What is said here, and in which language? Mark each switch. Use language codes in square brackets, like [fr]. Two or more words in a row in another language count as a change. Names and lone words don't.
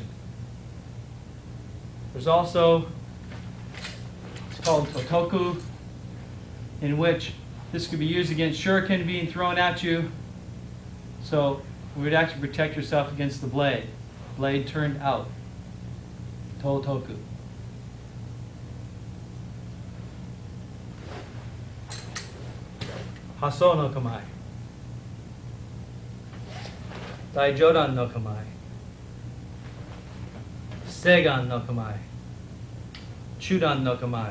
[en] There's also, it's called totoku, in which this could be used against shuriken being thrown at you. So we would actually protect yourself against the blade. Blade turned out. Totoku. [ja] 八相の構え. 大上段の構え. 正眼の構え。中段の構え.